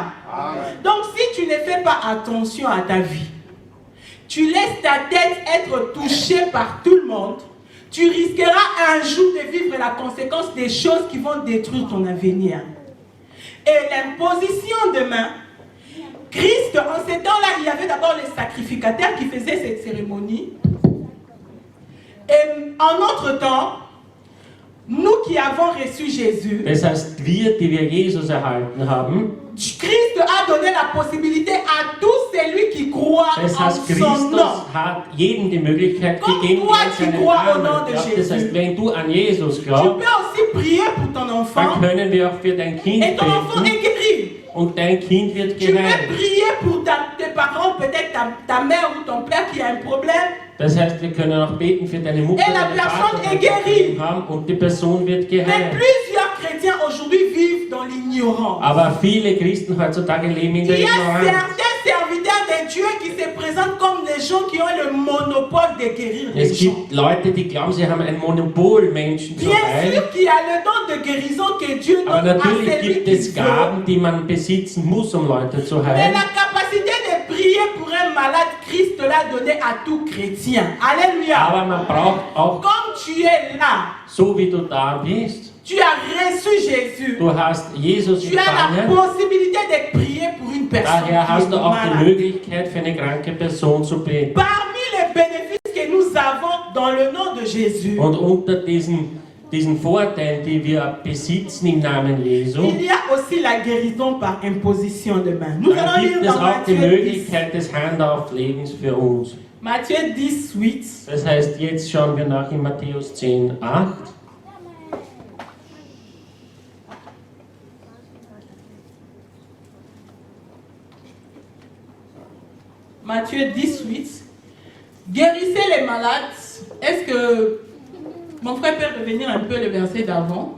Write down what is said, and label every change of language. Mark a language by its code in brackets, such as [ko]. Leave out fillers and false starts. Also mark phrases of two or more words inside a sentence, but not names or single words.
[fr] Donc si tu ne fais pas attention à ta vie, tu laisses ta tête être touchée par tout le monde, tu risqueras un jour de vivre la conséquence des choses qui vont détruire ton avenir. Et l'imposition de main, Christ, en ces temps-là, il y avait d'abord les sacrificateurs qui faisaient cette cérémonie. Et en notre temps, nous qui avons reçu Jésus, [de] das heißt, wir, die wir Jesus erhalten haben, [fr] Christ a donné la possibilité à tout celui qui croit [de] das [fr] en [de] heißt, [fr] son nom. [de] Christus hat jedem die Möglichkeit [fr] Comme [de] gegeben, [fr] toi, [de] der [fr] tu [de] seinen [fr] crois au [de] Namen [fr] nom de [de] glaubt. Das heißt, [fr] Jésus. [de] wenn du an Jesus [fr] Tu [de] glaubst, [fr] peux aussi prier pour ton [de] dann [fr] enfant [de] können wir auch für dein Kind [fr] et ton enfant [de] beten [fr] est guéri. [de] und dein Kind wird [fr] Tu peux [de] geheilt. [fr] prier pour tes parents, peut-être ta mère ou ton père qui a un problème. [de] Das heißt, wir können auch beten für deine Mutter, [fr] Et la [de] deinen [fr] personne [de] Vater, [fr] est guérie. [de] haben und die Person wird [fr] Mais [de] geheilt. [fr] plusieurs chrétiens aujourd'hui vivent dans l'ignorance. [de] Aber viele Christen heutzutage leben in der [fr] Il y a [de] Ignoranz. [fr] certains serviteurs de de Dieu qui se présentent comme les gens qui ont le monopole de guérir les [de] Es [fr] gens. [de] gibt Leute, die glauben, sie haben ein Monopol, Menschen zu [fr] Bien [de] heilen. [fr] sûr qu'il y a le don de guérison que Dieu [de] Aber [fr] donne à [de] natürlich [fr] celui [de] gibt [fr] qui [de] es [fr] veut. [de] Gaben, die man besitzen muss, um Leute zu [fr] Mais [de] heilen. [fr] la capacité de prier pour un malade, Christ l'a donné à tout chrétien. Alléluia. [de] Aber man braucht auch, [fr] Comme tu es là, [de] so wie du da bist, [fr] tu as reçu Jésus. [de] du hast Jesus [fr] Tu as la [de] empfangen, [fr] possibilité de prier pour une personne [de] daher [fr] qui [de] hast [fr] est [de] du auch die [fr] malade. [de] Möglichkeit, für eine kranke Person zu beten. [fr] Parmi les bénéfices que nous avons dans le nom de Jésus, [de] Und unter diesen Vorteilen, die wir besitzen im Namen Jesu, [fr] il y a aussi la guérison par imposition de main. Nous [de] dann [fr] allons [de] gibt [fr] lire [de] es [fr] dans [de] auch die [fr] Matthieu 10. [de] Möglichkeit des Handauflegens für uns. [fr] Matthieu 10, 8. [de] Das heißt, jetzt schauen wir nach in Matthäus 10, 8. [fr] Matthieu 10, 8. Guérissez les malades. Est-ce que mon frère peut revenir un peu le verset d'avant?